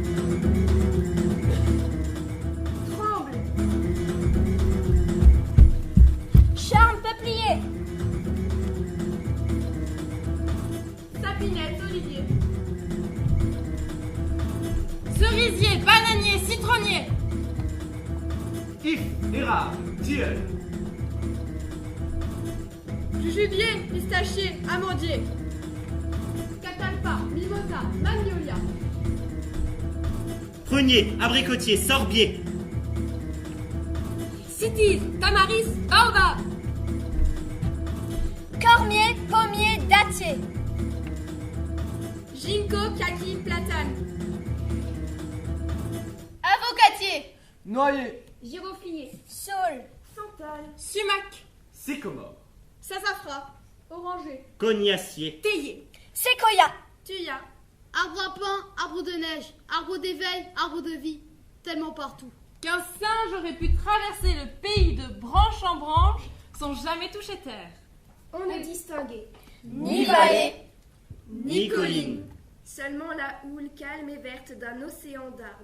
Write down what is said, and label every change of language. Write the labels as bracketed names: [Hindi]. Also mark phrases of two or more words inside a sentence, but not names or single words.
[French] Tremble. Charme peuplier. Sapinette, olivier. Cerisier, bananier, citronnier. If, érable, tilleul. Jujubier, pistachier, amandier. Catalpa, mimosa, magnolia. Prunier, abricotier, sorbier. Cytise, tamaris, baobab. Cormier, pommier, dattier. Ginkgo, kaki, platane. Avocatier. Noyer. Giroflier. Saule. Santal. Sumac. Sycomore. Sassafras. Oranger. Cognacier. Théier. Séquoia. Thuya. Arbre à pain, arbre de neige, arbre d'éveil, arbre de vie. Tellement partout. Qu'un singe aurait pu traverser le pays de branche en branche sans jamais toucher terre. On ne distinguait Ni vallée. Ni colline. seulement la houle calme et verte d'un océan d'arbres.